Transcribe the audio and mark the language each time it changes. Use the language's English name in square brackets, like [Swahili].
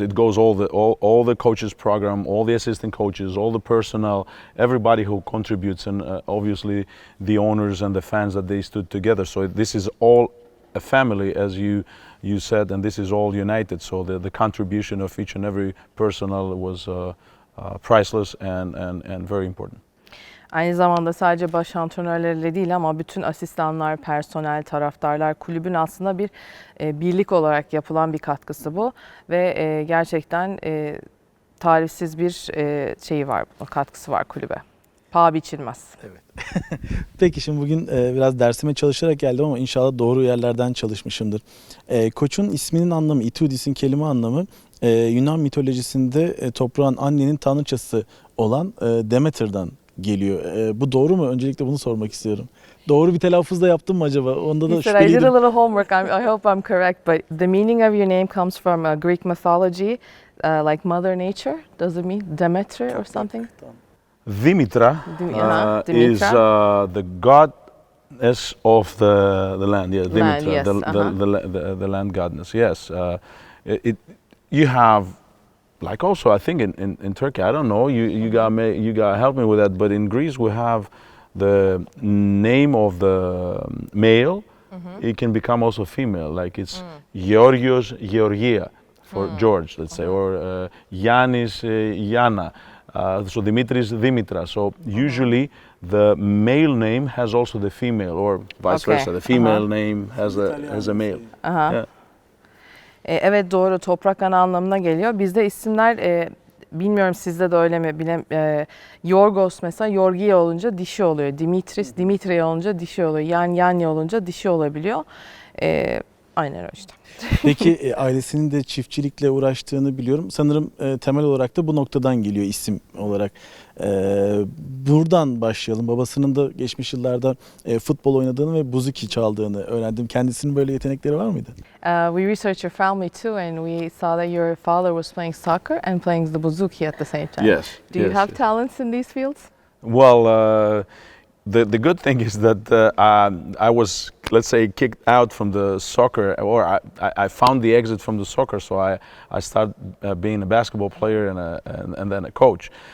[English] It goes all the coaches program, all the assistant coaches, all the personnel, everybody who contributes, and obviously the owners and the fans that they stood together. So this is all a family, as you said, and this is all united. So the contribution of each and every personnel was priceless and very important. [Turkish] Aynı zamanda sadece baş antrenörleriyle değil ama bütün asistanlar, personel, taraftarlar, kulübün aslında bir birlik olarak yapılan bir katkısı bu. Ve gerçekten tarifsiz bir şeyi var, katkısı var kulübe. Paha biçilmez. Evet. Peki şimdi bugün biraz dersime çalışarak geldim ama inşallah doğru yerlerden çalışmışımdır. Koç'un isminin anlamı, Itoudis'in kelime anlamı Yunan mitolojisinde toprağın annenin tanrıçası olan Demeter'dan geliyor. Bu doğru mu? Öncelikle bunu sormak istiyorum. Doğru bir telaffuzda yaptım mı acaba? Onda da şüpheliydim. [English] I did a little homework. I hope I'm correct, but the meaning of your name comes from Greek mythology, like Mother Nature. Does it mean Demeter or something? Dimitra is the goddess of the land. Yeah, Dimitra, yes, the land goddess. Yes, you have. Like also, I think in Turkey, I don't know. You got help me with that. But in Greece, we have the name of the male. It can become also female. Like it's Georgios, Georgia for George, let's say, or Yanis, Yana. So Dimitris, Dimitra. So usually the male name has also the female, or vice versa. The female name has a male. Aha. Yeah. [Turkish] Evet, doğru, toprak ana anlamına geliyor. Bizde isimler bilmiyorum sizde de öyle mi? Yorgos mesela Yorgi olunca dişi oluyor. Dimitris, Dimitri olunca dişi oluyor. Yani olunca dişi olabiliyor. Aynen öyle işte. Peki ailesinin de çiftçilikle uğraştığını biliyorum. Sanırım temel olarak da bu noktadan geliyor isim olarak. Buradan başlayalım. Babasının da geçmiş yıllarda futbol oynadığını ve buzuki çaldığını öğrendim. Kendisinin böyle yetenekleri var mıydı? [English] We researched your family too, and we saw that your father was playing soccer and playing the bouzouki at the same time. Yes. Do you yes, have yes. talents in these fields? Well, the good thing is that I was, let's say, kicked out from the soccer, or I found the exit from the soccer, so I started being a basketball player and then a coach.